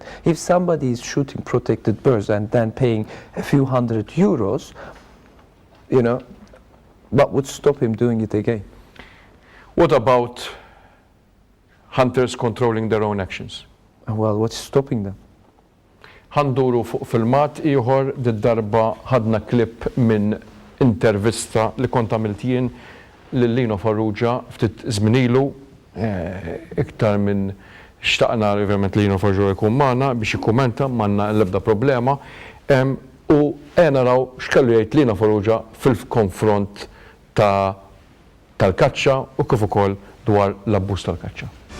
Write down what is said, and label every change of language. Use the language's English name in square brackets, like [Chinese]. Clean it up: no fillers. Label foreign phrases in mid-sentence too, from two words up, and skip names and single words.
[English] If somebody is shooting protected birds and then paying a few €100, you know, what would stop him doing it again? What about hunters controlling their own actions? Well, what's stopping them? [Maltese] Ħanduru fuq filmat ieħor darba ħadna klipp minn intervista li kont għamilt jien lil Lino Farrugia ftit żmien ilu, iktar minn xtaqna ovvjament Lino Farrugia jkun magħna biex jikkumenta m'għandna l-ebda problema, u naraw x'kellu jgħid Lino Farrugia fil-konfront tal-kaċċa u kif ukoll dwar l-abbuż tal-kaċċa.